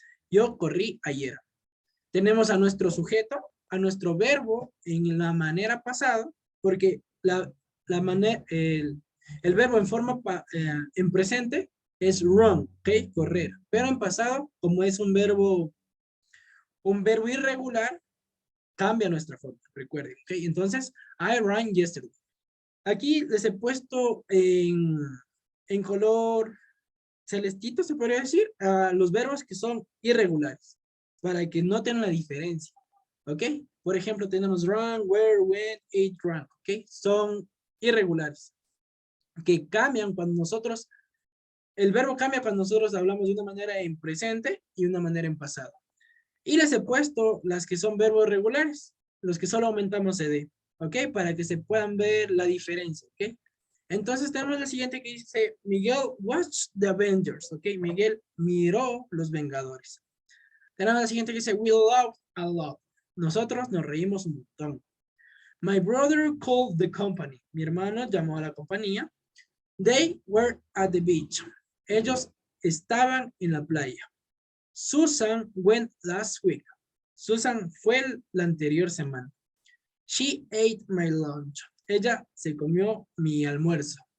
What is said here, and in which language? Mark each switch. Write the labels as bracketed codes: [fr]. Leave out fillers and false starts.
[es] Yo corrí ayer. Tenemos a nuestro sujeto, a nuestro verbo en la manera pasada, porque el verbo en forma en presente es run, ¿ok? Correr. Pero en pasado, como es un verbo irregular, cambia nuestra forma, recuerden, ¿ok? [en] Entonces, I ran yesterday. [es] Aquí les he puesto en color celestito, se podría decir, a los verbos que son irregulares, para que noten la diferencia, ¿ok? Por ejemplo, tenemos [en] run, where, when, ate, drank, [es] ¿ok? Son irregulares, que cambian cuando nosotros, el verbo cambia cuando nosotros hablamos de una manera en presente y una manera en pasado. Y les he puesto las que son verbos regulares, los que solo aumentamos ed, ¿ok? Para que se puedan ver la diferencia, ¿ok? Entonces tenemos la siguiente que dice, [en] Miguel watched the Avengers, [es] ¿ok? Miguel miró Los Vengadores. Tenemos la siguiente que dice, [en] we laughed a lot. [es] Nosotros nos reímos un montón. [en] My brother called the company. [es] Mi hermano llamó a la compañía. [en] They were at the beach. [es] Ellos estaban en la playa. [en] Susan went last week. [es] Susan fue la anterior semana. She ate my lunch. Ella se comió mi almuerzo.